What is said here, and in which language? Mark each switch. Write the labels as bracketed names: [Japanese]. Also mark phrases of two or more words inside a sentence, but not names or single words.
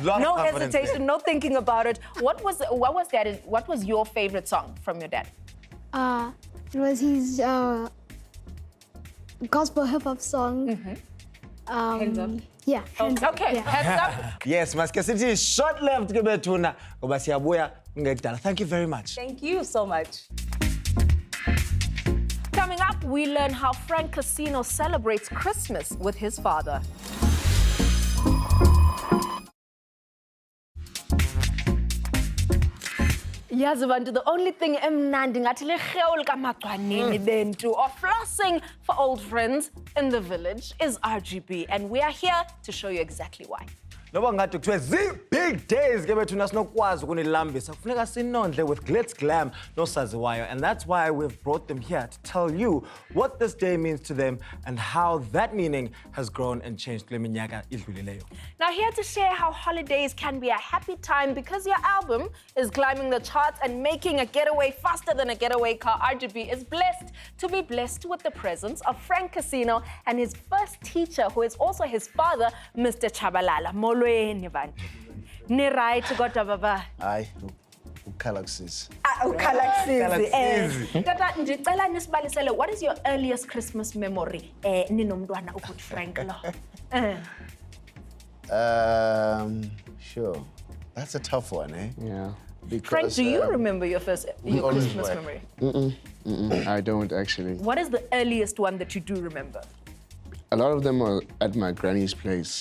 [English] No hesitation, no thinking about it. What was your favorite song from your dad? It was his gospel hip-hop song. Hands Up? Yeah. Hands Up. Okay, Yeah. Hands Up. [Xhosa] Yes, Maske City, [English] short left [Xhosa] ke bethuna ngoba siyabuya ngekudala. [English] Thank you very much. Thank you so much. Coming up, we learn how Frank Casino celebrates Christmas with his father. [Xhosa] Yazi bantu, [English] the only thing [Xhosa] emnandi ngathi lirhewu likamagcwaneni bentu [English] or flossing for old friends in the village is RGB, and we are here to show you exactly why. [Xhosa] Noba ngathi kuthiwe zi-big days ke bethuna sinokwazi ukunilambisa kufuneka sinondle [English] with glitz glam nosaziwayo, and that's why we've brought them here to tell you what this day means to them and how that meaning has grown and changed [Xhosa] kule minyaka idlulileyo. [English] Now, here to share how holidays can be a happy time because your album is climbing the charts and making a getaway faster than a getaway car, RGB is blessed to be blessed with the presence of Frank Casino and his first teacher, who is also his father, Mr. [Xhosa] Chabalala. Molweni bantu. Ni right kodwa baba. Hayi, Galaxies. Galaxies. Tata, ndicela nisibalisele, [English] what is your earliest Christmas memory? [Xhosa] Ninomntwana ukuthi Frank lo. [English] Sure. That's a tough one, eh? Yeah. Because, Frank, do you remember your always Christmas work. memory? I don't actually. What is the earliest one that you do remember? A lot of them are at my granny's place.